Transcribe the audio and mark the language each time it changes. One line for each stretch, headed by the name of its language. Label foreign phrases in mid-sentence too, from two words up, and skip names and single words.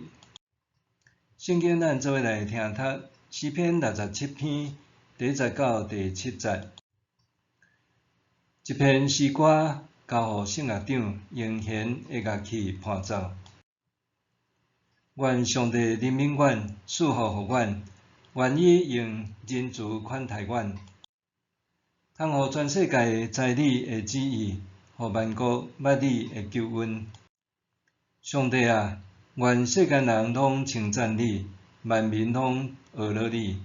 Min Nan Chinese: 圣经咱做伙来听读诗篇67篇第10到第7节。一篇诗歌交予圣乐长用弦的乐器伴奏。愿上帝怜悯阮，赐福予阮，愿伊用仁慈款待阮，通予全世界知你的旨意，予万国捌你的救恩。上帝啊，愿世间人拢称赞你，万民拢学乐你。